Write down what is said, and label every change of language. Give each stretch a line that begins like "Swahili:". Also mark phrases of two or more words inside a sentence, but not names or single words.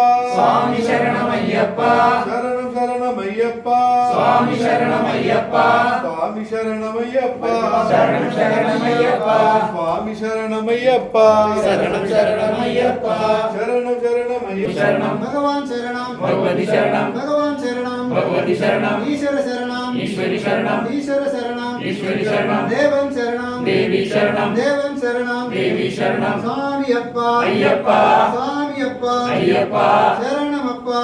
Tamil: சுவாமி சரணம் ஐயப்பா சரணம் சரணமையப்பா சுவாமி சரணம் ஐயப்பா சுவாமி சரணமையப்பா சரணம் சரணம் ஐயப்பா சுவாமி சரணமையப்பா சரணம் சரணம் ஐயப்பா சரணம் சரணமையப்பா சரணம் பகவான் சரணம் பகவதி சரணம் பகவான் சரணம் பகவதி சரணம் ஈஸ்வர சரணம் ஈஸ்வரி சரணம் ஈஸ்வர சரணம் ஈஸ்வரி சரணம் தேவன் சரணம் தேவி சரணம் தேவன் சரணம் தேவி சரணம் சுவாமி அப்பா ஐயப்பா சுவாமி அப்பா ஐயப்பா शरणमप्पा